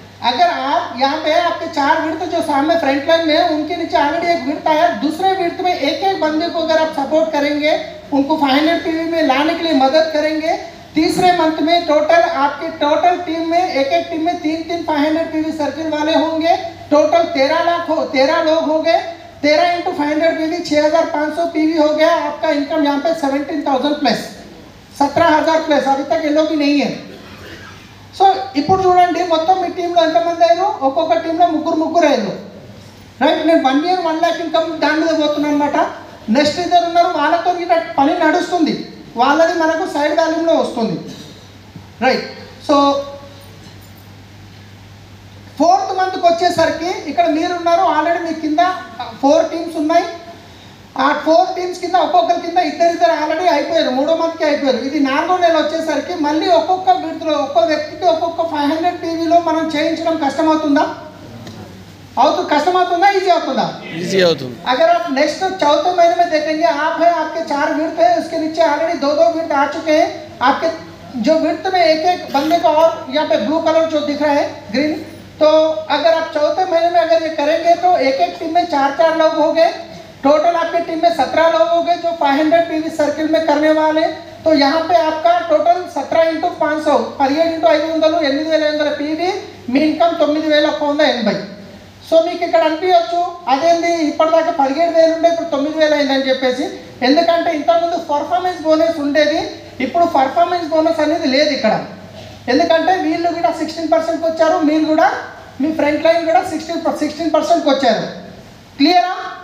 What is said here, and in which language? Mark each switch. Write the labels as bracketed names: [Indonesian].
[Hindi] अगर आप यहाँ पे आपके 4 विड़त जो सामने फ्रंट लाइन में उनके नीचे ऑलरेडी एक विड़त आया, दूसरे विड़त में एक एक बंदे को अगर आप सपोर्ट करेंगे, उनको 500 पीवी में लाने के लिए मदद करेंगे, तीसरे मंथ में टोटल आपके टोटल टीम में एक एक टीम में 3 500 पीवी सर्किल वाले होंगे. टोटल 13 लोग हो गए. 13 इंटू 500 पीवी 6,500 पीवी हो गया. आपका इनकम यहाँ पे 17,000 प्लस 17,000 प्लस. अभी तक ये लोग भी नहीं है. [Telugu] సో ఇప్పుడు చూడండి మొత్తం మీ టీంలో ఎంతమంది అయ్యారు? ఒక్కొక్క టీంలో ముగ్గురు అయ్యారు, రైట్. నేను 1 year 1 lakh ఇన్కమ్ దాని మీద పోతున్నాను అనమాట. నెక్స్ట్ ఇద్దరు ఉన్నారు, వాళ్ళతో పని నడుస్తుంది, వాళ్ళది మనకు సైడ్ వాల్యూమ్లో వస్తుంది, రైట్. సో 4th మంత్కి వచ్చేసరికి ఇక్కడ మీరున్నారు, ఆల్రెడీ మీ కింద 4 టీమ్స్ ఉన్నాయి. ఆ 4 టీమ్స్ కింద ఒక్కొక్కరి కింద ఇద్దరు ఆల్రెడీ అయిపోయారు, 3వ మంత్కి అయిపోయారు. ఇది 4వ నెల వచ్చేసరికి మళ్ళీ ఒక్కొక్క విడతలో ఒక్కొక్క వ్యక్తికి ఒక్కొక్క 500 పీవీలో మనం చేయించడం కష్టమవుతుందా? కష్టమవుతుందా, ఈజీ అవుతుందా? ఈజీ అవుతుంది. [Hindi] अगर आप नेक्स्ट चौथे महीने में देखेंगे, आप है आपके 4 विड़त है, उसके नीचे ऑलरेडी 2 विड़त आ चुके हैं. आपके जो विड़त में एक एक बंदे को और यहाँ पे ब्लू कलर जो दिख रहा है ग्रीन, तो अगर आप चौथे महीने में अगर ये करेंगे तो एक एक टीम में 4 लोग हो गए. टोटल आपकी टीम में 17 लोग हो गए जो 500 पीवी सर्किल में करने वाले. तो यहाँ पे आपका टोटल 17 इंटू 500 17 इंटू 500 8,500 పీవీ. [Telugu] మీ ఇన్కమ్ 9,180. సో మీకు ఇక్కడ అనిపించవచ్చు అదేంది ఇప్పటిదాకా 17,000 ఉండే ఇప్పుడు 9,000 అయిందని చెప్పేసి. ఎందుకంటే ఇంతకుముందు పర్ఫార్మెన్స్ బోనస్ ఉండేది, ఇప్పుడు పర్ఫార్మెన్స్ బోనస్ అనేది లేదు ఇక్కడ. ఎందుకంటే వీళ్ళు కూడా 16%కి వచ్చారు, మీరు కూడా మీ ఫ్రంట్ లైన్ కూడా 16%కి వచ్చారు. క్లియరా?